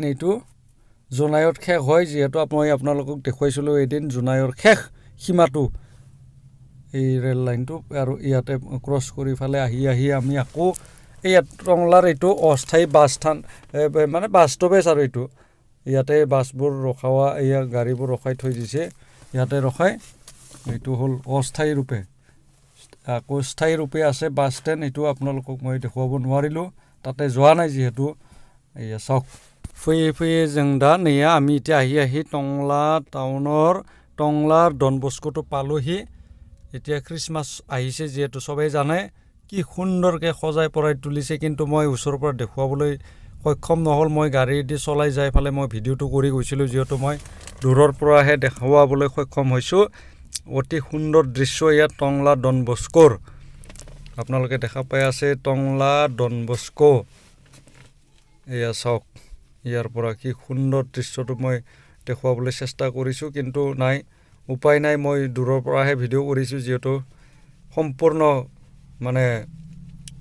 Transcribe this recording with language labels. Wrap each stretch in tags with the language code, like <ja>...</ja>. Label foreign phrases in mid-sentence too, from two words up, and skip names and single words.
<as>এইটো জোনাইত শেষ হয় যেহেতু মই আপোনালোকক দেখুৱাইছিলো এদিন জোনাইৰ শেষ সীমাটো এই ৰেল লাইনটো আৰু ইয়াতে ক্ৰছ কৰি ফালে আহি আমি আকৌ এই টংলাৰ এইটো অস্থায়ী বাছ স্থান মানে বাছ ষ্টপেজ আৰু এইটো ইয়াতে বাছবোৰ ৰখাৱা এয়া গাড়ীবোৰ ৰখাই থৈ দিছে ইয়াতে ৰখাই এইটো হল অস্থায়ী ৰূপে আকৌ স্থায়ী ৰূপে আছে বাছ ষ্টেণ্ড এইটো আপোনালোকক মই দেখুৱাব নোৱাৰিলো তাতে যোৱা নাই যেহেতু এয়া চাওক ফয়ে</as> <brx>जों दा नैया</brx> <as>আমি এতিয়া আহি টংলা টাউনৰ টংলাৰ ডনবস্কোটো পালোহি এতিয়া ক্ৰিসমাস আহিছে যেহেতু সবাই জানে কি সুন্দৰকে সজাই পৰাই তুলিছে কিন্তু মই ওচৰৰ পৰা দেখুৱাবলৈ সক্ষম নহল মই গাড়ী দি চলাই যাই ফালে মই ভিডিওটো কৰি গৈছিলো যেহেতু মই দূৰৰ পৰাহে দেখাবলৈ সক্ষম হৈছো অতি সুন্দৰ দৃশ্য ইয়াত টংলা ডনবস্কোৰ আপোনালোকে দেখা পাই আছে টংলা ডনবস্কো এয়া চাওক ইয়াৰ পৰা কি সুন্দৰ দৃশ্যটো মই দেখুৱাবলৈ চেষ্টা কৰিছো কিন্তু নাই উপায় নাই মই দূৰৰ পৰাহে ভিডিও কৰিছো যেহেতু সম্পূৰ্ণ মানে</as>